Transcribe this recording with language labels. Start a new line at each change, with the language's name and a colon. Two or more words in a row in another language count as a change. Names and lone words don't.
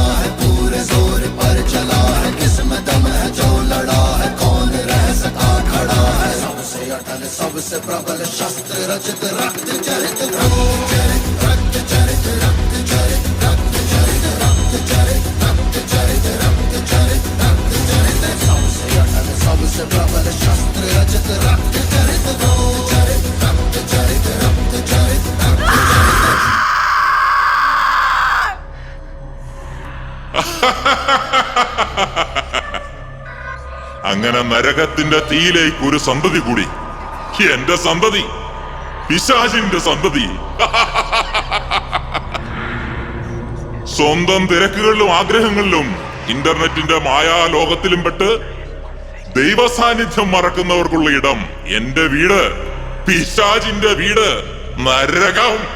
Hindi: है पूरे जोर पर चला है किसमें दम है जो लड़ा है कौन रह सका खड़ा है सबसे अटल सबसे प्रबल शस्त्र रचित रक्त चरित रक्त चरित रक्त चरित रक्त चरित रक्त चरित रक्त चरित रक्त चरित रक्त चरित रक्त चरित सबसे अटल सबसे प्रबल शस्त्र रचित रक्त चरित रक्त चरित रक्त चरित रक्त चरित रक्त
Malayalam: അങ്ങനെ നരകത്തിന്റെ തീയിലേക്ക് ഒരു സന്തതി കൂടി. എന്റെ സന്തതി, പിശാചിന്റെ സന്തതി. സ്വന്തം തിരക്കുകളിലും ആഗ്രഹങ്ങളിലും ഇന്റർനെറ്റിന്റെ മായാലോകത്തിലും പെട്ട് ദൈവ സാന്നിധ്യം മറക്കുന്നവർക്കുള്ള ഇടം എന്റെ വീട്, പിശാചിന്റെ വീട്, നരകം.